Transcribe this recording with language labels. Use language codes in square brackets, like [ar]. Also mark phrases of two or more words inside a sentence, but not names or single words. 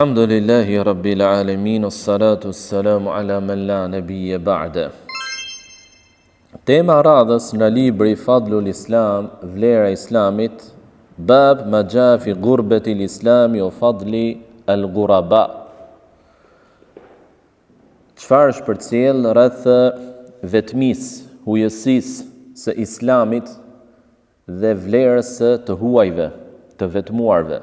[ar] الحمد لله رب العالمين، والصلاة والسلام على من لا نبي بعده. [sq] Tema radhës në libri Fadlul Islam, vlera e Islamit, [ar] باب ما جاء في غربة الإسلام وفضل الغرباء. [sq] Çfarë është përcjell rreth vetmisë, hujësisë së Islamit dhe vlerës së të huajve, të vetmuarve.